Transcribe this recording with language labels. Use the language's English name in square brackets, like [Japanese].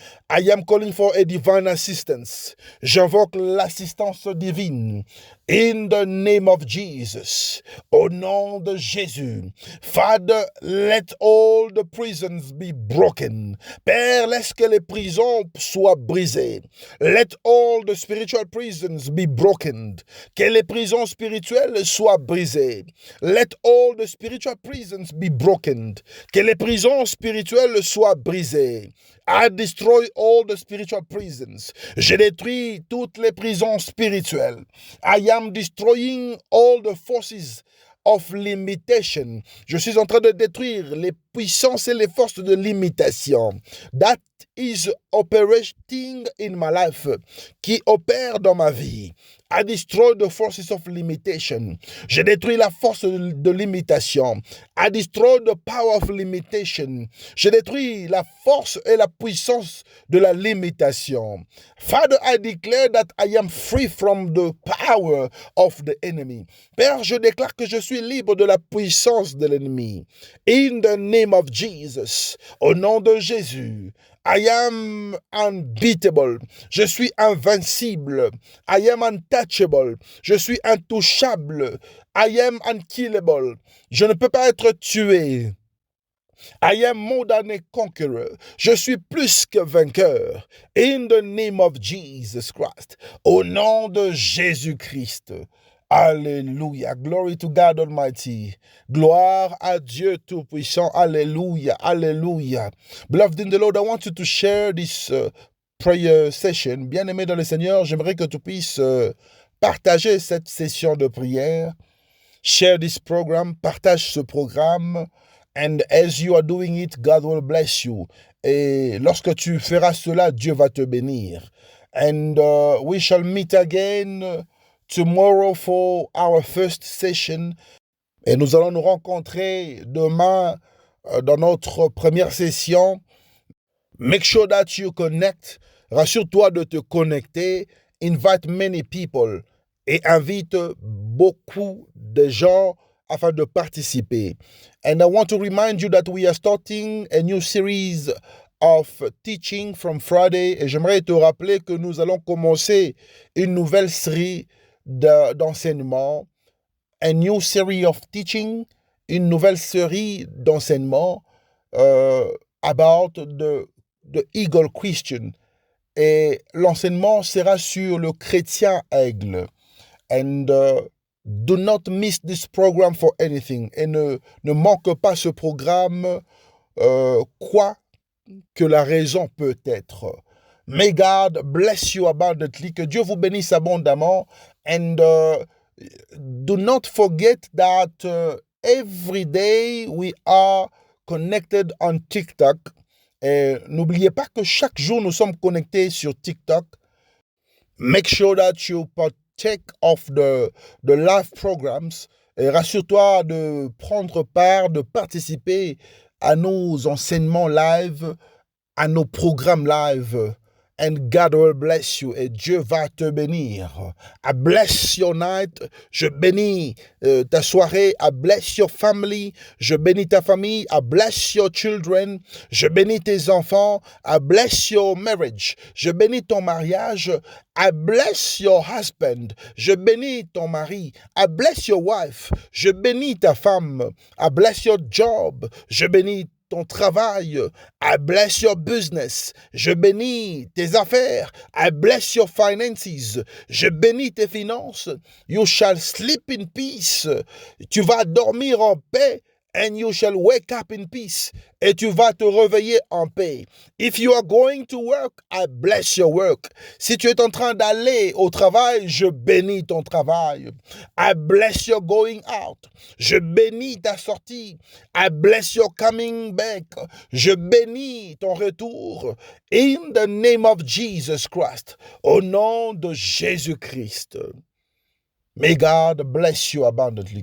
[English] I am calling for a divine assistance. [French] J'invoque l'assistance divine. [English] In the name of Jesus. [French] Au nom de Jésus. [English] Father, let all the prisons be broken. [French] Père, laisse que les prisons soient brisées. [English] Let all the spiritual prisons be broken. [French] Que les prisons spirituelles soient brisées. [English] Let all the spiritual prisons be broken. [French] Que les prisons spirituelles soient brisées. [English] I destroy all the spiritual prisons. [French] Je détruis toutes les prisons spirituelles. [English] I am destroying all the forces of limitation. [French] Je suis en train de détruire les puissances et les forces de limitation. [English] That is operating in my life, [French] qui opère dans ma vie. [English] I destroy the forces of limitation. [French] Je détruis la force de limitation. [English] I destroy the power of limitation. [French] Je détruis la force et la puissance de la limitation. [English] Father, I declare that I am free from the power of the enemy. [French] Père, je déclare que je suis libre de la puissance de l'ennemi. [English] In the name of Jesus, [French] au nom de Jésus, [English] I am unbeatable. [French] Je suis invincible. [English] I am untouchable. [French] Je suis intouchable. [English] I am unkillable. [French] Je ne peux pas être tué. [English] I am more than a conqueror. [French] Je suis plus que vainqueur. [English] In the name of Jesus Christ. [French] Au nom de Jésus-Christ. Alléluia. [English] Glory to God Almighty. [French] Gloire à Dieu Tout-Puissant. Alléluia. Alléluia. [English] Beloved in the Lord, I want you to share this prayer session. [French] Bien-aimé dans le Seigneur, j'aimerais que tu puisses partager cette session de prière. [English] Share this program. [French] Partage ce programme. [English] And as you are doing it, God will bless you. [French] Et lorsque tu feras cela, Dieu va te bénir. [English] And we shall meet again tomorrow for our first session. [French] Et nous allons nous rencontrer demain dans notre première session. [English] Make sure that you connect. [French] Rassure-toi de te connecter. [English] Invite many people. [French] Et invite beaucoup de gens afin de participer. [English] And I want to remind you that we are starting a new series of teaching from Friday. [French] Et j'aimerais te rappeler que nous allons commencer une nouvelle série d'enseignement. [English] A new series of teaching. [French] Une nouvelle série d'enseignement [English] about the eagle Christian. [French] Et l'enseignement sera sur le chrétien aigle. [English] And do not miss this program for anything. [French] Et ne manque pas ce programme, quoi que la raison peut être. [English] May God bless you abundantly. [French] Que Dieu vous bénisse abondamment. [English] And do not forget that every day we are connected on TikTok. [French] Et n'oubliez pas que chaque jour nous sommes connectés sur TikTok. [English] Make sure that you partake of the live programs. [French] Et rassure-toi de prendre part, de participer à nos enseignements live, à nos programmes live. [English] And God will bless you. [French] Et Dieu va te bénir. [English] I bless your night. [French] Je bénis ta soirée. [English] I bless your family. [French] Je bénis ta famille. [English] I bless your children. [French] Je bénis tes enfants. [English] I bless your marriage. [French] Je bénis ton mariage. [English] I bless your husband. [French] Je bénis ton mari. [English] I bless your wife. [French] Je bénis ta femme. [English] I bless your job. [French] Je bénis ton travail. [English] I bless your business. [French] Je bénis tes affaires. [English] I bless your finances. [French] Je bénis tes finances. [English] You shall sleep in peace. [French] Tu vas dormir en paix. [English] And you shall wake up in peace. [French] Et tu vas te réveiller en paix. [English] If you are going to work, I bless your work. [French] Si tu es en train d'aller au travail, je bénis ton travail. [English] I bless your going out. [French] Je bénis ta sortie. [English] I bless your coming back. [French] Je bénis ton retour. [English] In the name of Jesus Christ. [French] Au nom de Jésus-Christ. [English] May God bless you abundantly.